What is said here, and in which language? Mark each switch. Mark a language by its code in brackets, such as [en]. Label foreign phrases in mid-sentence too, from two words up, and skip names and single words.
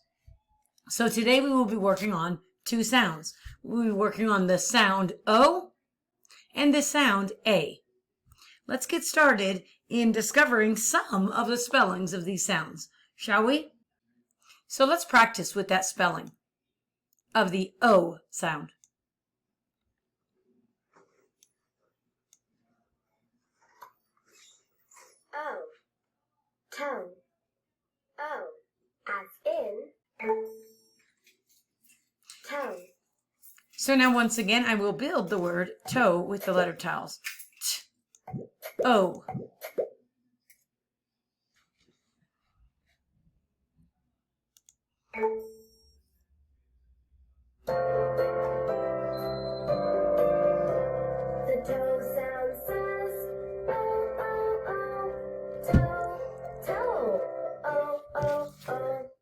[en] So today we will be working on two sounds. We'll be working on the sound O and the sound A. Let's get started in discovering some of the spellings of these sounds, shall we? So let's practice with that spelling of the O sound. O, tone, O, as in, tone. So now once again, I will build the word toe with the letter tiles. T, O. The toe sound says, O, O, O, toe, toe, O, O, O.